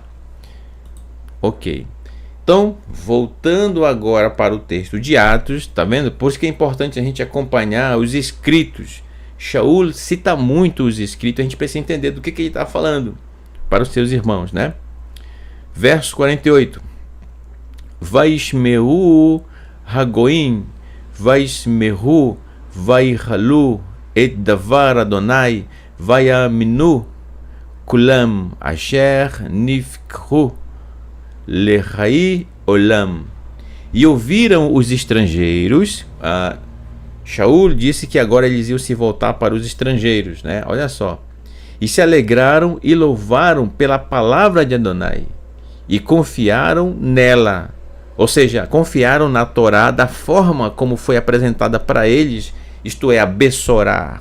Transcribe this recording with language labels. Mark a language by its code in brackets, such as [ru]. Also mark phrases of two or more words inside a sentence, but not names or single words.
[pt] Ok. Então, voltando agora para o texto de Atos, tá vendo? Por isso que é importante a gente acompanhar os escritos. Shaul cita muito os escritos, a gente precisa entender do que ele está falando para os seus irmãos, né? Verso 48. [he] וישמעו הגויים, וישמחו, ויהללו, את דבר אדוני, ויאמינו, כולם אשר נפקחו, לחיי עולם. [pt] E ouviram os estrangeiros. Shaul disse que agora eles iam se voltar para os estrangeiros, né? Olha só. E se alegraram e louvaram pela palavra de Adonai, e confiaram nela, Ou seja, confiaram na Torá da forma como foi apresentada para eles, isto é, a Bessorá.